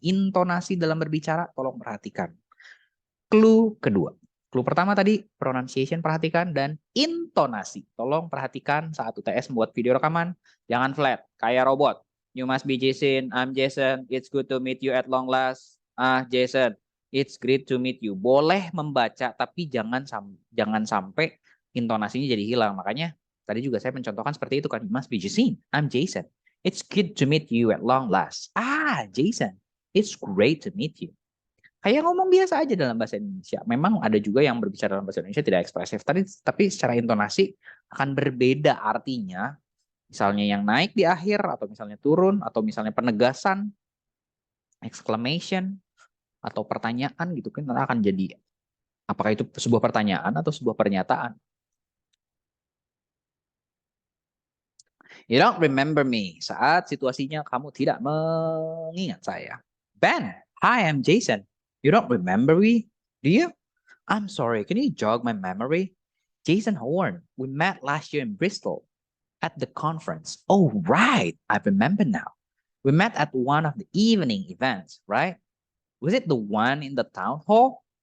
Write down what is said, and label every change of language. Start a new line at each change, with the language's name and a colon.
Indonesian: Intonasi dalam berbicara tolong perhatikan. Clue kedua. Clue pertama tadi, pronunciation perhatikan, dan intonasi. Tolong perhatikan saat UTS membuat video rekaman. Jangan flat, kayak robot.
English: You must be Jason, I'm Jason, it's good to meet you at long last. Ah, Jason, it's great to meet you.
Indonesian: Boleh membaca, tapi jangan sampai intonasinya jadi hilang. Makanya tadi juga saya mencontohkan seperti itu kan.
English: You must be Jason, I'm Jason. It's good to meet you at long last. Ah, Jason, it's great to meet you.
Indonesian: Kayak ngomong biasa aja dalam bahasa Indonesia. Memang ada juga yang berbicara dalam bahasa Indonesia tidak ekspresif, tapi secara intonasi akan berbeda artinya. Misalnya yang naik di akhir, atau misalnya turun, atau misalnya penegasan, exclamation, atau pertanyaan gitu kan akan jadi apakah itu sebuah pertanyaan atau sebuah pernyataan.
English: You don't remember me.
Indonesian: Saat situasinya kamu tidak mengingat saya.
English: Ben, hi, I'm Jason. You don't remember me? Do you? I'm sorry, can you jog my memory? Jason Horn, we met last year in Bristol at the conference. Oh, right, I remember now. We met at one of the evening events, right? Was it the one in the town hall?